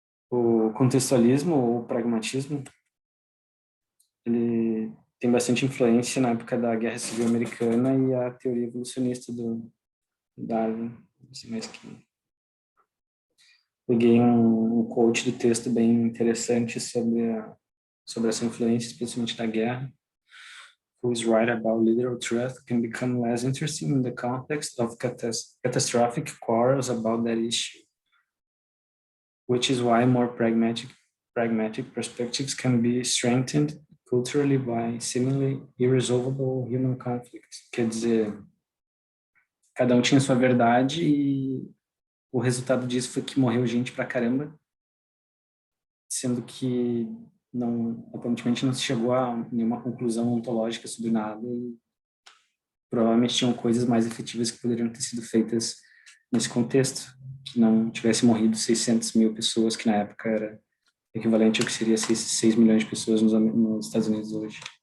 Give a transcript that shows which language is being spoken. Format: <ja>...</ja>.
<pt>O contextualismo ou pragmatismo, ele tem bastante influência na época da Guerra Civil Americana e a teoria evolucionista do Darwin. Assim, mais que peguei um quote do texto bem interessante sobre essa influência, especialmente da guerra.</pt> <en>Who is right about literal truth can become less interesting in the context of catastrophic quarrels about that issue, which is why more pragmatic perspectives can be strengthened culturally by seemingly irresolvable human conflict.</en> <pt>Quer dizer, cada um tinha sua verdade e o resultado disso foi que morreu gente pra caramba, sendo que aparentemente não se chegou a nenhuma conclusão ontológica sobre nada e provavelmente tinham coisas mais efetivas que poderiam ter sido feitas nesse contexto, que não tivesse morrido 600 mil pessoas, que na época era equivalente ao que seria 6 milhões de pessoas nos Estados Unidos hoje.</pt>